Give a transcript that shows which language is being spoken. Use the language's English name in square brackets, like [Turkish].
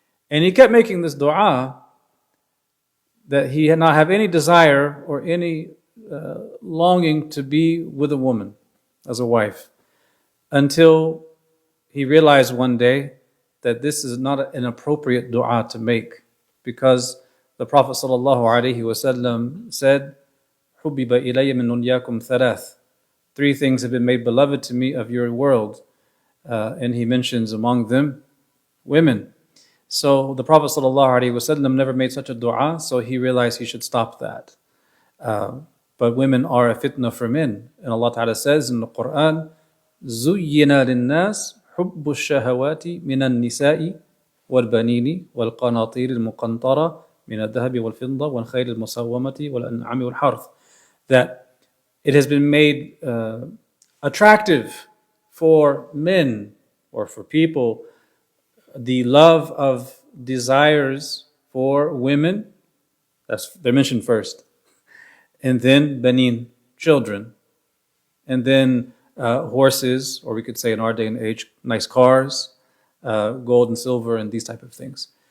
[English] And he kept making this dua that he had not have any desire or any longing to be with a woman as a wife, until he realized one day that this is not an appropriate dua to make, because The Prophet ﷺ said, [Arabic] حُبِّبَ إِلَيَّ مِن دُنْيَاكُمْ ثَلَاث. [English] Three things have been made beloved to me of your world. And he mentions among them women. So the Prophet ﷺ never made such a dua, so he realized he should stop that. But women are a fitna for men. And Allah Ta'ala says in the Quran, [Arabic] زُيِّنَ لِلنَّاسِ حُبُّ الشَّهَوَاتِ مِنَ النِّسَاءِ وَالْبَنِينِ وَالْقَنَاطِيرِ الْمُقَنطَرَةِ مِنَ الذَّهَبِ وَالْفِضَّةِ وَالْخَيْلِ الْمُسَوَّمَةِ وَالْأَنْعَامِ وَالْحَرْثِ. [English] That it has been made attractive for men or for people, the love of desires for women, they're mentioned first, and then banin, children, and then horses, or we could say in our day and age, nice cars, gold and silver, and these type of things.